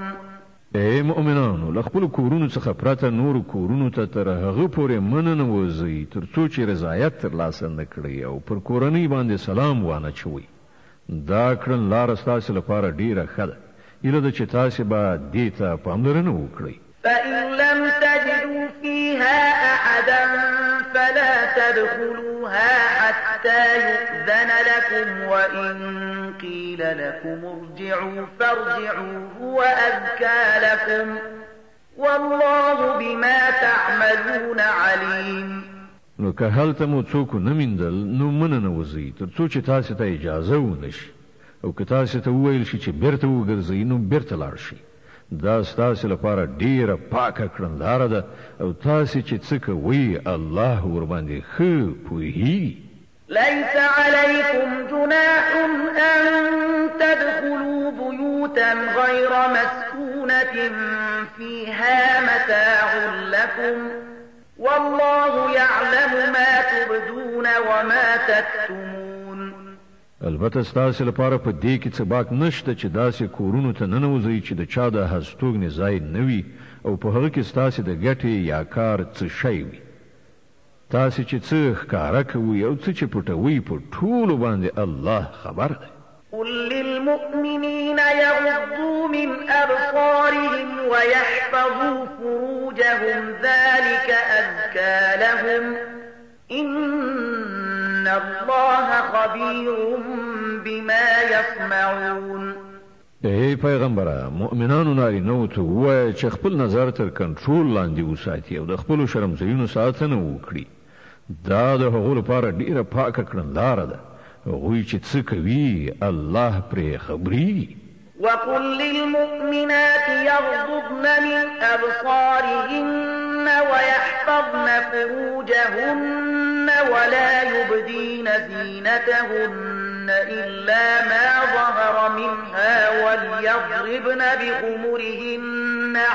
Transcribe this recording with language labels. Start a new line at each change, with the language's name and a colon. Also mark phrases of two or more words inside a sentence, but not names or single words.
Pashto: ای مؤمنانو له خپلو کورونو څخه پرته نورو کورونو ته تر هغه پورې مننه نه وځئ تر څو چې رضایت ترلاسه نه کړئ او پر کورنۍ باندې سلام وانچوئ. دا کړن لاره ستاسې لپاره ډیره ښه ده. ایله ده چې تاسې به دې ته پاملرنه وکړئ.
Arabic: فإن لم تجدوا فيها أحدا فلا تدخلوها حتى يؤذن لكم وإن قيل لكم ارجعوا فارجعوا هو أزكى لكم والله بما تعملون عليم.
Pashto: نو که هلته مو څوک نه میندل نو مننه وځئ تر څو چې تاسې ته اجازه ونشي او که تاسې ته وویل شي چې بیرته وګرځئ نو بیرته لاړ شئ. دا ستاسې لپاره ډیره پاکه کړنلاره ده او تاسې چې څه کوئ الله ورباندې ښه پوهیږي.
Arabic: ليس عليكم جناح أن تدخلوا بيوتا غير مسكونة فيها متاع لكم والله يعلم ما تبدون وما تكتمون.
Pashto: البته ستاسې لپاره په دې کې څه باک نشته چې داسې کورونو ته ننوځئ چې د چا د هستوګنې ځای نه وي او په هغه کې ستاسې د ګټې یا کار څه شی وي. تاسو چې څه ښکارا کوي او څه چې پټوي په ټولو باندې الله خبر دی.
Arabic: قل للمؤمنين يغضوا من أبصارهم ويحفظوا فروجهم ذلك أزكى لهم إن الله خبير بما يصنعون.
Pashto: ای پیغمبره، مؤمنانو نارینه‌وو ته ووایه چې خپل نظر تر کنټرول لاندې وساتي او د خپلو شرمځایونو ساتنه وکړي. دا د هغو لپاره ډیره پاکه کړنداره ده. هغوی چې څه کوي الله پرې خبرېږي.
Arabic: وقل للمؤمنات يغضضن من أبصارهن ويحفظن فروجهن ولا يبدين زينتهن إلا ما ظهر منها وليضربن بخمرهن